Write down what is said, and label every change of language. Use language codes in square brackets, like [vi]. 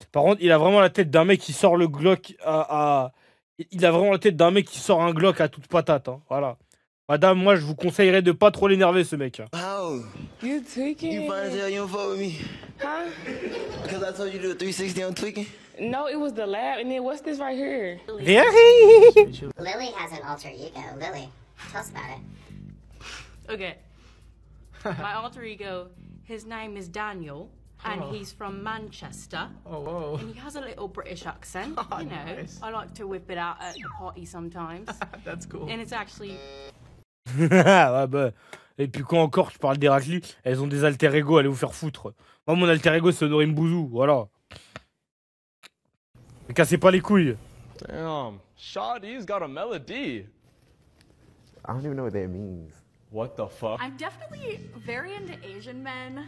[fr] Par contre, il a vraiment la tête d'un mec qui sort le Glock Il a vraiment la tête d'un mec qui sort un Glock à toute patate. Hein. Voilà. Madame, moi, je vous conseillerais de pas trop l'énerver, ce mec. [en] How? You tweaking? You fine as hell. You don't fuck with me. Huh? Because I told you to do a 360 on tweaking. No, it was the lab. And then what's this right here? Lily has an alter ego. Lily, tell us about it. Okay. My alter ego, his name is Daniel, and he's from Manchester. Oh, whoa. And he has a little British accent, you know. Nice. I like to whip it out at the party sometimes. That's cool. And it's actually... [fr] Ouais, bah. Et puis quand encore je parle d'Héracli, elles ont des alter ego, allez vous faire foutre. Moi, mon alter ego, c'est Honorine Bouzou, voilà. Ne cassez pas les couilles. [en] Damn, Shawty's got a melody. I don't even know what that means. What the fuck? I'm definitely very into Asian men.